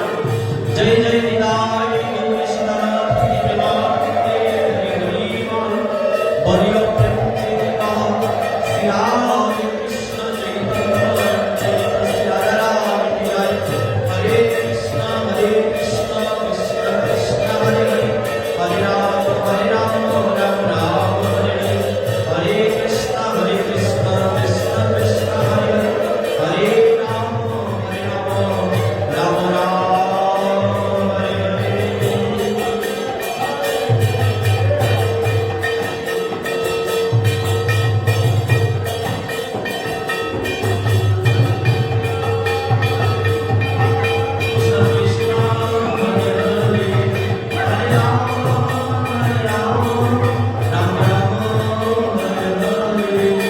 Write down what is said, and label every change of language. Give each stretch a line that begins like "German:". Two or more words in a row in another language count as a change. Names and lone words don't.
Bangla: জয় জয় নিতাই কৃষ্ণ প্রেমানন্দে হরি বল, বলিও প্রেম চিন্তা শ্রী রাধে কৃষ্ণ চৈতন্য শ্রী রাধা রাম কি জয়।
Sanskrit: হরে কৃষ্ণ কৃষ্ণ কৃষ্ণ হরে হরে, হরে রাম রাম রাম হরে হরে, হরে কৃষ্ণ কৃষ্ণ কৃষ্ণ হরে হরে, হরে রাম রাম রাম হরে হরে। কৃষ্ণ হরে হরে, হরে রাম রাম রাম হরে হরে,